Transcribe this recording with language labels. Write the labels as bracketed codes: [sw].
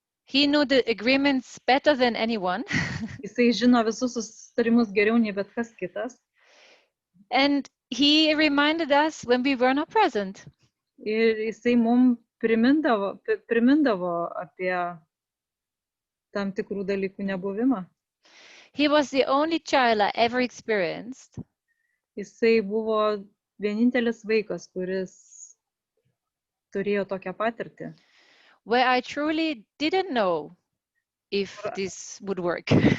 [en] He knew the agreements better than anyone. [lt] Jisai žino visus susitarimus geriau nei bet kas kitas. [en] And he reminded us when we were not present. [lt] Ir jisai mums primindavo apie tam tikrų dalykų nebuvimą. [en] He was the only child I ever experienced [lt] Jisai buvo vienintelis vaikas, kuris turėjo tokią patirtį, [en] where I truly didn't know if this would work.